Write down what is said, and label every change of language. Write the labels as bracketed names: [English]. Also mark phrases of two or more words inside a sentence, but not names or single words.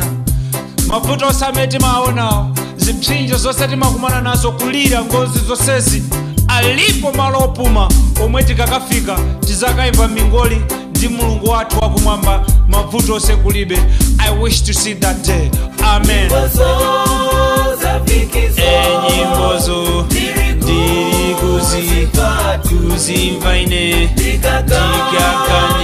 [Nyanja] Mafuta osameti maona zipsinjo zose timakumana nazo kulira ngozi zonsezi alipo malo opuma omwe tikakafika tizakaimba mingoli ndi Mulungu wathu wakumwamba mavuto ose kulibe. [English] I wish to see that day. Amen. [Nyanja] Nyimbozo ndiri kuzimva ine ndikaka